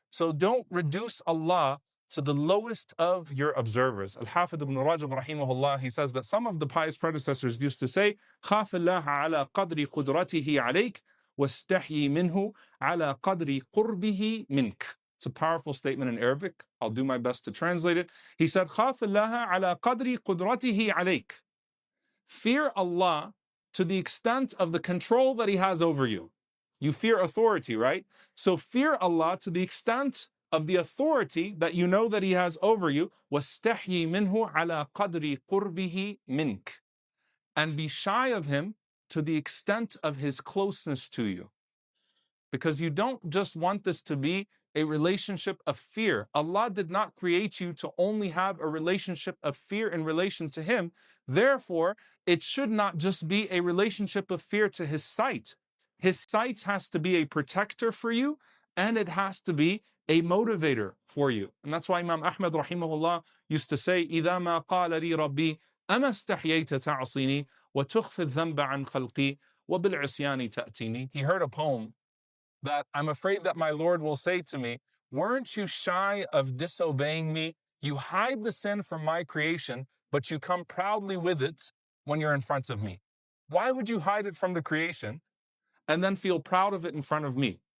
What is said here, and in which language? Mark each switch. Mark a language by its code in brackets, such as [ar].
[en] So don't reduce Allah to the lowest of your observers. Al-Hafidh ibn Rajab rahimahullah, he says that some of the pious predecessors used to say, [ar] خاف الله على قدر قدرته عليك واستحيي منه على قدر قربه منك. [en] It's a powerful statement in Arabic. I'll do my best to translate it. He said, [ar] خاف الله على قدر قدرته عليك. [en] Fear Allah to the extent of the control that He has over you. You fear authority, right? So fear Allah to the extent of the authority that you know that He has over you. [ar] وَاسْتَحْيِي مِنْهُ عَلَى قَدْرِ قُرْبِهِ مِنْكَ. [en] And be shy of Him to the extent of His closeness to you. Because you don't just want this to be a relationship of fear. Allah did not create you to only have a relationship of fear in relation to Him. Therefore, it should not just be a relationship of fear to His sight. His sight has to be a protector for you, and it has to be a motivator for you. And that's why Imam Ahmad rahimahullah used to say, [ar] إِذَا مَا قَالَ لِي رَبِّي أَمَا اسْتَحْيَيْتَ تَعْصِينِي وَتُخْفِ الذَّنْبَ عَنْ خَلْقِي وَبِالْعِصْيَانِ تَأْتِينِي. [en] He heard a poem that I'm afraid that my Lord will say to me, weren't you shy of disobeying me? You hide the sin from my creation, but you come proudly with it when you're in front of me. Why would you hide it from the creation and then feel proud of it in front of me?